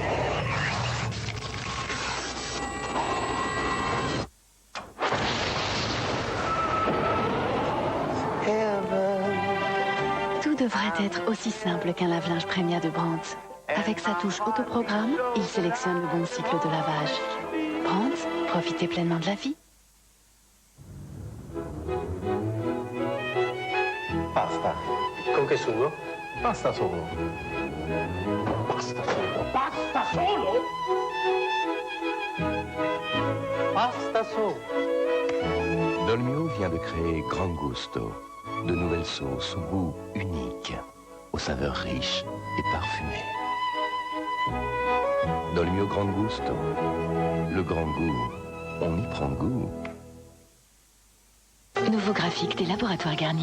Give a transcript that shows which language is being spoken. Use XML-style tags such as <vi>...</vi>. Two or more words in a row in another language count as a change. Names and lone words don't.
<fr>Tout devrait être aussi simple qu'un lave-linge Premia de Brandt. Avec sa touche autoprogramme, il sélectionne le bon cycle de lavage. Brandt, profitez pleinement de la vie.</fr> <it>Pasta. Con che sugo? Pasta solo. Pasta solo. Pasta solo? Pasta solo.</it> <fr>Dolmio vient de créer Gran Gusto, de nouvelles sauces au goût unique, aux saveurs riches et parfumées. Dolmio Gran Gusto, le grand goût, on y prend goût. Nouveau graphique des laboratoires Garnier.</fr>